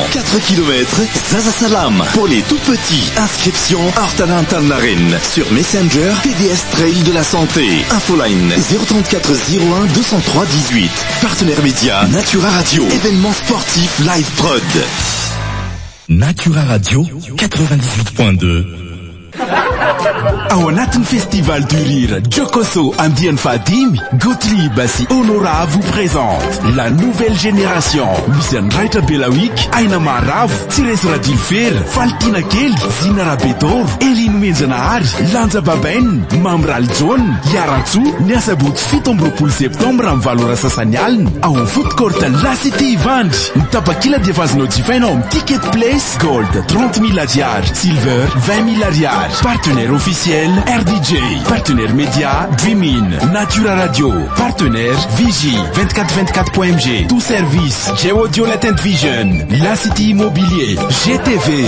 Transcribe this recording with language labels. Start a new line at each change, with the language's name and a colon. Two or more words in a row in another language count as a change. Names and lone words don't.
French: 4 km, Zaza Salam pour les tout petits. Inscription Artalantanaren sur Messenger, TDS Trail de la Santé. Infoline 034 01 203 18. Partenaire média Natura Radio. Événement sportif live prod. Natura Radio 98.2.
Malagasy: Ao anatin'ny
French: festival du rire Jokoso Andian Fadimi, Gottlieb Bassi Honora vous présente la nouvelle génération.
Malagasy: Misy Raitra Belawik, Aina Maravo, Tsires Radilfer, Faltina Kely, Zina Rabedor, Elin Menjanahary, Lanja Babaine, Mamral John, Yaratso, ny asabotsy 17 septembre amin'ny valora sasany alina ao amin'ny foot court La Cité Ivandry. Ny tapakila dia azonao jifaina ao amin'ny Ticket Place Gold 30 000 ariary, Silver 20 000 ariary.
French: Partenaire Partenaire officiel RDJ, partenaire média Dreamin, Natura Radio, partenaire Vigie 2424.mg, tout service G-Audio Latent Vision, La City Immobilier, GTV.